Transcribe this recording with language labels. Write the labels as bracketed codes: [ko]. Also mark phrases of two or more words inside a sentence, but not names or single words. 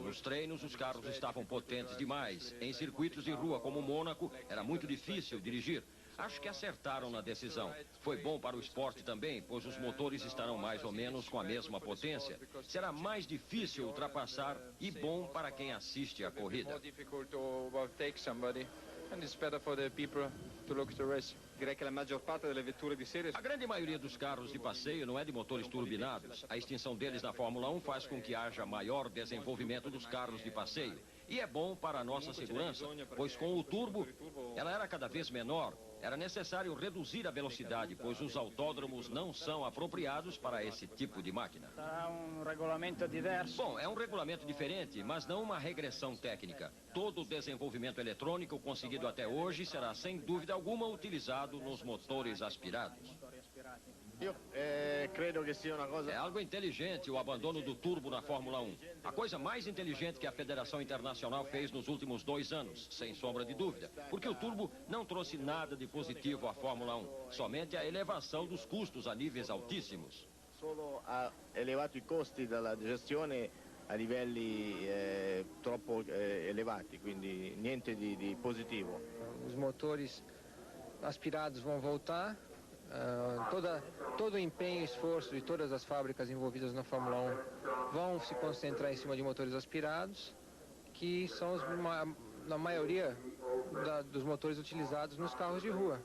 [pt] Nos treinos, os carros estavam potentes demais. Em circuitos de rua como Mônaco, era muito difícil dirigir. Acho que acertaram na decisão. Foi bom para o esporte também, pois os motores estarão mais ou menos com a mesma potência. Será mais difícil ultrapassar e bom para quem assiste a corrida. [en] And it's better for the people to look at the race. [pt] Direi que a maior parte [it] delle vetture di serie... [pt] A grande maioria dos carros de passeio não é de motores turbinados. A extinção deles na Fórmula 1 faz com que haja maior desenvolvimento dos carros de passeio. E é bom para a nossa segurança, pois com o turbo, ela era cada vez menor. Era necessário reduzir a velocidade, pois os autódromos não são apropriados para esse tipo de máquina. Será regulamento diverso? Bom, é um regulamento diferente, mas não uma regressão técnica. Todo o desenvolvimento eletrônico conseguido até hoje será, sem dúvida alguma, utilizado nos motores aspirados. [it] Credo che sia una cosa... [pt] É algo inteligente o abandono do turbo na Fórmula 1. A coisa mais inteligente que a Federação Internacional fez nos últimos 2 anos, sem sombra de dúvida. Porque o turbo não trouxe nada de positivo à Fórmula 1, somente a elevação dos custos a níveis altíssimos. [it] Solo ha elevato i costi della gestione a livelli troppo elevati, quindi niente di positivo. [pt] Os motores aspirados vão voltar. Todo o empenho e esforço de todas as fábricas envolvidas na Fórmula 1 vão se concentrar em cima de motores aspirados, que são na maioria dos motores utilizados nos carros de rua.